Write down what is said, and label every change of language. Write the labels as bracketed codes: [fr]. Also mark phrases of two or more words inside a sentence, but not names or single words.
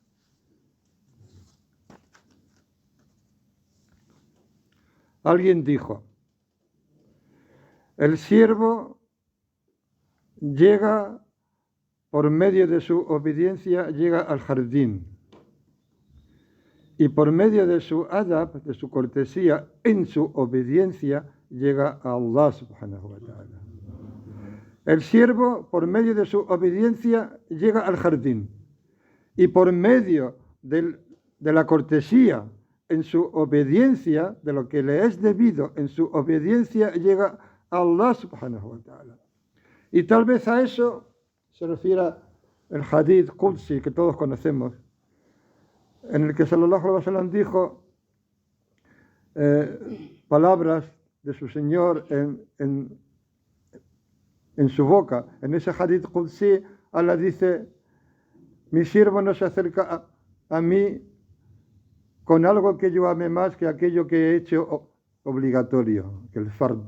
[es] Alguien dijo, el siervo llega por medio de su obediencia, llega al jardín. Y por medio de su adab, de su cortesía, en su obediencia, llega a [ar] الله سبحانه وتعالى. [es] El siervo, por medio de su obediencia, llega al jardín. Y por medio de la cortesía, en su obediencia, de lo que le es debido, en su obediencia, llega a [ar] الله سبحانه وتعالى. [es] Y tal vez a eso se refiere el [ar] حديث قدسي [es] que todos conocemos, en el que [ar] صلى الله عليه وسلم [es] dijo palabras de su Señor en su boca. En ese [ar] حديث قدسي, [es] Allah dice, mi siervo no se acerca a mí con algo que yo ame más que aquello que he hecho obligatorio, que el fard.